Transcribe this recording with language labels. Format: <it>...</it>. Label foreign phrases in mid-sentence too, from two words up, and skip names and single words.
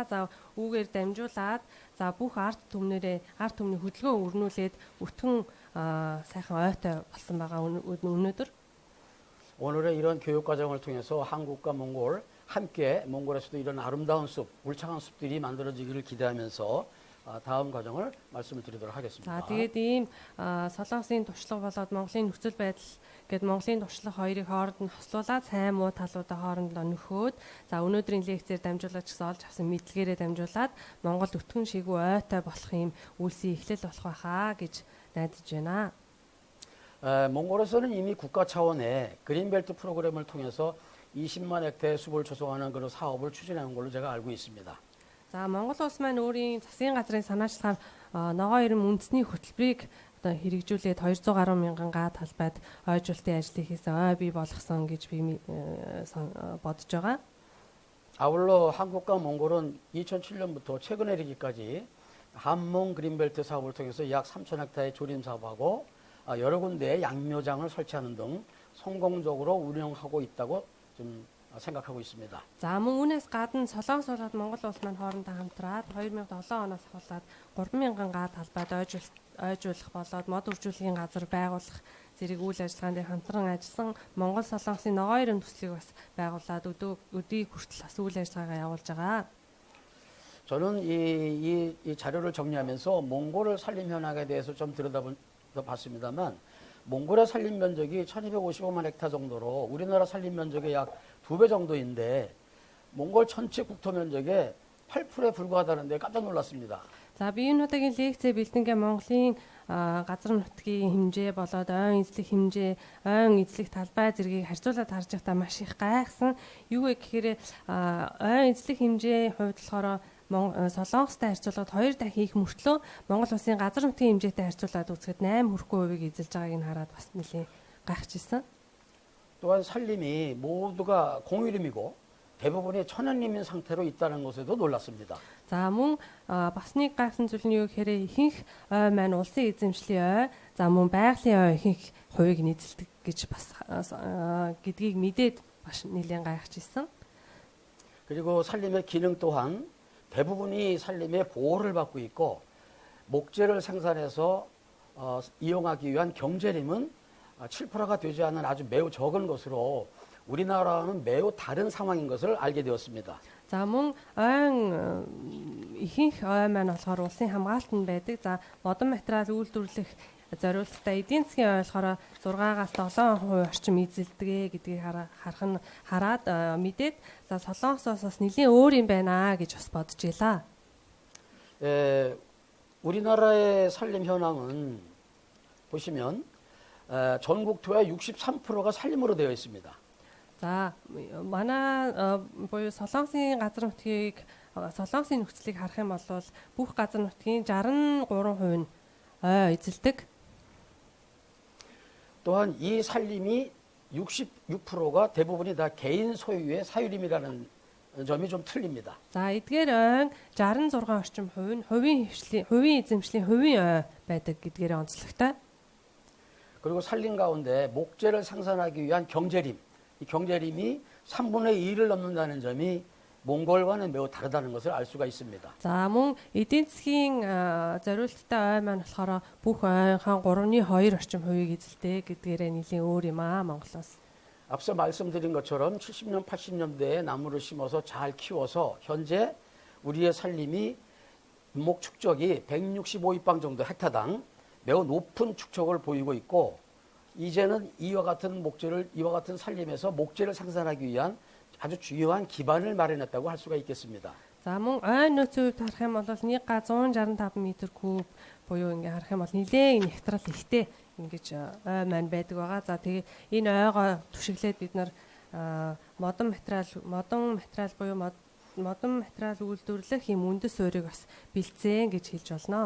<mn>За үүгээр дамжуулаад за бүх арт түмний хөдөлгөөн өрнүүлээд өтгөн сайхан ойтой болсон байгаа өнөөдөр.</mn> <ko>오늘의 이런 교육 과정을 통해서 한국과 몽골 함께 몽골에서도 이런 아름다운 숲, 울창한 숲들이 만들어지기를 기대하면서 다음 과정을 말씀을 드리도록 하겠습니다.</ko> <mn>За тэгээд ийм солонгосын туршлага болоод Монголын нөхцөл байдал гээд Монголын туршлага хоёрыг хооронд нь хослуулаад сайн муу талуудаа хоорондоо нөхөөд за өнөөдрийн лекцээр дамжуулаад ч гэсэн олж авсан мэдлэгээрээ дамжуулаад Монгол өтгөн шигүү ойтой болох ийм үйлсийн эхлэл болох байхаа гэж найдаж байна.</mn> <ko>몽골에서는 이미 국가 차원의 그린벨트 프로그램을 통해서 20만 헥타의 숲을 조성하는 그런 사업을 추진하는 걸로 제가 알고 있습니다.</ko> <mn>За Монгол улс маань өөрийн засгийн газрын санаачлагаар ногоо ирэн үндэсний хөтөлбөрийг одоо хэрэгжүүлээд 200 гаруй мянган га талбайд ойжуулалтын ажлыг хийсэн ой бий болгосон гэж би бодож байгаа.</mn> <ko>아울러 한국과 몽골은 2007년부터 최근에 이르기까지 한몽 그린벨트 사업을 통해서 약 3천 헥타의 조림 사업하고 여러 군데에 양묘장을 설치하는 등 성공적으로 운영하고 있다고 좀 생각하고 있습니다.</ko> <mn>За мөн үүнээс гадна Солонгос болоод Монгол улс маань хоорондоо хамтраад 2007 оноос ахуулаад 3,000 га талбайд ойжуулах болоод мод үржүүлэхийн газар байгуулах зэрэг үйл ажиллагаанд дээр хамтран ажилласан Монгол Солонгосын ногоо ирэн төслийг бас байгуулад өдийг хүртэл бас үйл ажиллагаагаа явуулж байгаа.</mn> <ko>저는 이 자료를 정리하면서 몽골을 산림 현황에 대해서 좀 들여다봤습니다만 몽골의 산림 면적이 1255만 헥타 정도로 우리나라 산림 면적의 약 2배 정도인데 몽골 전체 국토 면적의 8%에 불과하다는데 깜짝 놀랐습니다.</ko> <mn>За би энэ удаагийн лекцээ бэлтэнгээ Монголын газар нутгийн хэмжээ болоод ойн эзлэх хэмжээ, ойн эзлэх талбай зэргийг харьцуулаад харж байхдаа маш их гайхсан. Юу вэ гэхээр ойн эзлэх хэмжээ хувьд болохоор Солонгостой харьцуулаад 2 дахин их мөртлөө Монгол улсын газар нутгийн хэмжээтэй харьцуулаад үзэхэд 8% эзэлж байгааг нь хараад бас нэлээд гайхажсэн.</mn> <ko>또한 산림이 모두가 공유림이고 대부분이 천연림인 상태로 있다는 것에도 놀랐습니다.</ko> <mn>За мөн бас нэг гайхсан зүйл нь юу гэхээр ихэнх ой маань улсын эзэмшлийн ой, за мөн байгалийн ой ихэнх хувийг нь эзэлдэг гэж бас гэдгийг мэдээд бас нэлээд гайхажсэн.</mn> <ko>그리고 산림의 기능 또한 대부분이 산림의 보호를 받고 있고 목재를 생산해서 이용하기 위한 경제림은 7%가 되지 않는 아주 매우 적은 것으로 우리나라와는 매우 다른 상황인 것을 알게 되었습니다.</ko> <mn>За мөн ойн ихэнх ой маань болохоор улсын хамгаалтанд байдаг. За модон материал үйлдвэрлэх зориулалтаа эдийн засгийн ой болохоор 6-аас 7% орчим эзэлдэг гэдгийг хараад мэдээд за Солонгосоос бас нэлийн өөр юм байна гэж бас бодож илаа.</mn> <ko>우리나라의 산림 현황은 보시면 전국토의 63%가 산림으로 되어 있습니다.</ko> <mn>За манай буюу Солонгосын газар нутгийг Солонгосын нөхцөлийг харах юм бол бүх газар нутгийн 63% нь ой эзэлдэг.</mn> <ko>또한 이 산림이 66%가 대부분이 다 개인 소유의 사유림이라는 점이 좀 틀립니다.</ko> <mn>За эдгээр ойн 66 орчим хувь нь хувийн эзэмшлийн хувийн ой байдаг гэдгээр онцлогтой.</mn> <ko>그 그리고 살림 가운데 목재를 생산하기 위한 경제림, 이 경제림이 3분의 2를 넘는다는 점이 몽골과는 매우 다르다는 것을 알 수가 있습니다.</ko> <mn>За мөн эдийн засгийн зориулттай ой маань болохоор бүх ойн 3.2 орчим хувийг эзэлдэг гэдгээрээ нэлийн өөр юм аа Монголоос.</mn> <ko>앞서 말씀드린 것처럼 70년, 80년대에 나무를 심어서 잘 키워서 현재 우리의 살림이 목 축적이 165입방 정도 헥타당 매우 높은 축적을 보이고 있고 이제는 이와 같은 살림에서 목재를 생산하기 위한 아주 중요한 기반을 마련했다고 할 수가 있겠습니다.</ko> <mn>За мөн ой нөөцийн хувьд харах юм бол 165 м куб буюу ингээ харах юм бол нэлээд нягтрал ихтэй ингэж ой маань байдаг байгаа. За тэгээ энэ ойгоо түшиглээд бид нар модон материал буюу модон материал үйлдвэрлэх юм үндэс суурийг бас бэлдсэн гэж хэлж болно.</mn>